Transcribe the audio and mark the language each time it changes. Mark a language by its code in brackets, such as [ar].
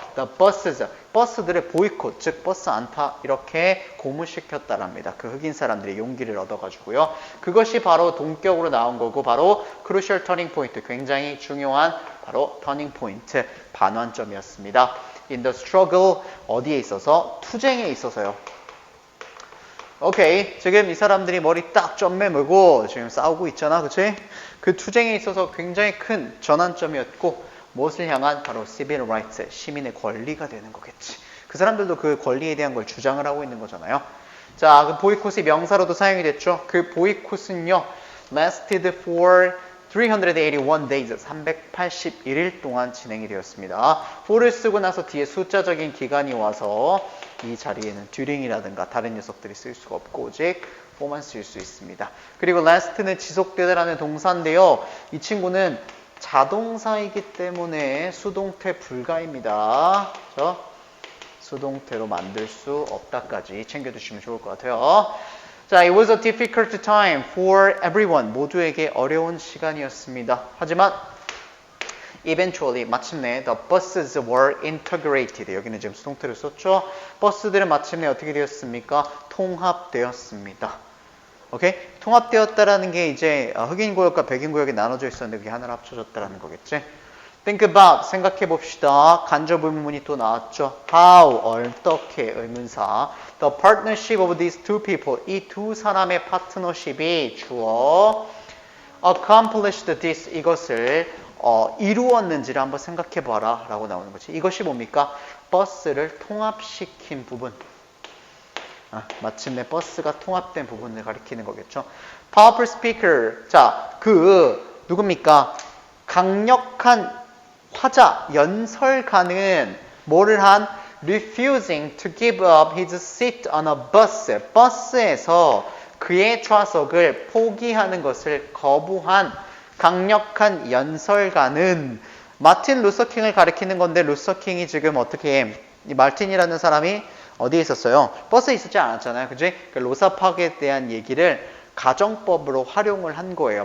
[en] The buses, [ko] 버스들의 보이콧, 즉 버스 안타 이렇게 고무시켰다랍니다. 그 흑인 사람들이 용기를 얻어가지고요. 그것이 바로 동격으로 나온 거고 바로 [en] crucial turning point, [ko] 굉장히 중요한 바로 turning point, 반환점이었습니다. [en] In the struggle, [ko] 어디에 있어서? 투쟁에 있어서요. 오케이, 지금 이 사람들이 머리 딱 점매물고 지금 싸우고 있잖아, 그치? 그 투쟁에 있어서 굉장히 큰 전환점이었고 무엇을 향한? 바로 civil rights, 시민의 권리가 되는 거겠지. 그 사람들도 그 권리에 대한 걸 주장을 하고 있는 거잖아요. 자, 그 보이콧이 명사로도 사용이 됐죠. 그 보이콧은요, [en] lasted for 381 days, [ko] 381일 동안 진행이 되었습니다. for를 쓰고 나서 뒤에 숫자적인 기간이 와서 이 자리에는 during이라든가 다른 녀석들이 쓸 수가 없고 오직 for만 쓸 수 있습니다. 그리고 last는 지속되다라는 동사인데요. 이 친구는 자동사이기 때문에 수동태 불가입니다. 그렇죠? 수동태로 만들 수 없다까지 챙겨두시면 좋을 것 같아요. [en] 자, it was a difficult time for everyone. [ko] 모두에게 어려운 시간이었습니다. 하지만 [en] eventually, [ko] 마침내 [en] the buses were integrated. [ko] 여기는 지금 수동태를 썼죠. 버스들은 마침내 어떻게 되었습니까? 통합되었습니다. 오케이? 통합되었다라는 게 이제 흑인 구역과 백인 구역이 나눠져 있었는데 그게 하나로 합쳐졌다라는 거겠지. [en] Think about, [ko] 생각해 봅시다. 간접 의문문이 또 나왔죠. How, 어떻게 의문사. [en] The partnership of these two people, [ko] 이 두 사람의 파트너십이 주어 [en] accomplished this, [ko] 이것을 이루었는지를 한번 생각해 봐라 라고 나오는 거지. 이것이 뭡니까? 버스를 통합시킨 부분. 마침내 버스가 통합된 부분을 가리키는 거겠죠. [en] Powerful speaker. [ko] 자, 누굽니까? 강력한 화자, 연설가는 뭐를 한? [en] Refusing to give up his seat on a bus. [ko] 버스에서 그의 좌석을 포기하는 것을 거부한 강력한 연설가는 마틴 루서킹을 가리키는 건데 루서킹이 지금 어떻게 이 마틴이라는 사람이 어디에 있었어요? 버스에 있었지 않았잖아요. 그지? 그 로사 파크에 대한 얘기를 가정법으로 활용을 한 거예요.